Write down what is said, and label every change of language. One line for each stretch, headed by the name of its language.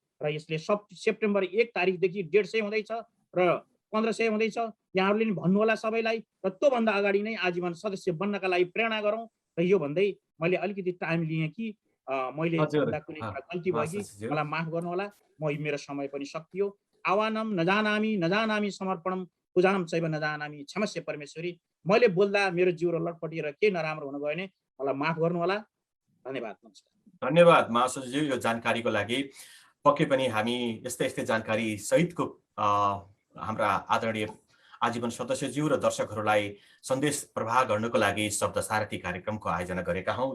Nepali: र यसले सेप्टेम्बर 1 तारिकदेखि 150 हुँदैछ र 1500 हुँदैछ। यहाँहरूले नि भन्नुहोला सबैलाई र त्योभन्दा अगाडि नै आजीवन सदस्य बन्नका लागि प्रेरणा गरौँ। र यो भन्दै मैले अलिकति टाइम लिएँ कि मैले भन्दा कुनै गल्ती भयो कि मलाई माफ गर्नुहोला। म मेरो समय पनि सकियो।
Sanskrit: आवानम नजानामी नजानामी समर्पणम पूजाम चैव नजानामी क्षमस्य परमेश्वरी।
Nepali: मैले बोल्दा मेरो जिउरो लटपटिएर केही नराम्रो हुन गयो भने मलाई माफ गर्नुहोला। धन्यवाद, नमस्कार। धन्यवाद महासचिवज्यू यो जानकारीको लागि। पक्कै पनि हामी यस्तै जानकारी सहितको हाम्रा आदरणीय आजीवन सदस्यज्यू र दर्शकहरूलाई सन्देश प्रवाह गर्नको लागि शब्द सारथी कार्यक्रमको आयोजना गरेका हौँ।